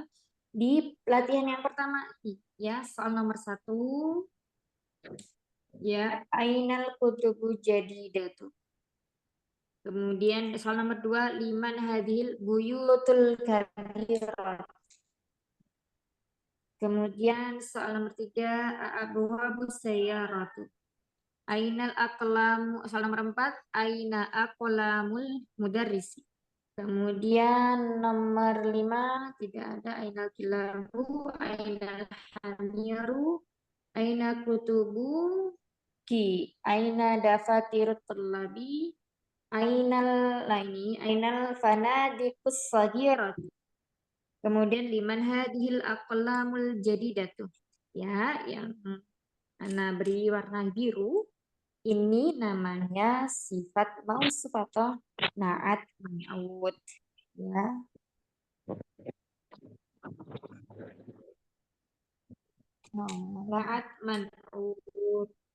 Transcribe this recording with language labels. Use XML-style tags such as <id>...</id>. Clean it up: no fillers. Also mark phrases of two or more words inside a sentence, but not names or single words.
<id>Di pelatihan yang pertama, ya, soal nomor 1, ya,</id> <ar>أين الكتب جديدة.</ar> <id>Kemudian soal nomor 2,</id> <ar>لمن هذه البيوت الكبيرة.</ar> <id>Kemudian soal nomor 3,</id> <ar>أبواب سيارة. أين الأقلام.</ar> <id>Soal nomor 4,</id> <ar>أين أقلام المدرس.</ar> <id>Kemudian nomor 5 tidak ada,</id> <ar>أين الكلاب، أين الحمير، أين كتب كي، أين دفاتر الطلاب، أين الفنادق الصغيرة. Kemudian لمن هذه الأقلام الجديدة.</ar> <id>Ya, yang Ana beri warna biru. Ini namanya</id> <ar>صفة موصوف</ar> <id>atau</id> <ar>نعت منعوت. Ya. نعت منعوت.</ar>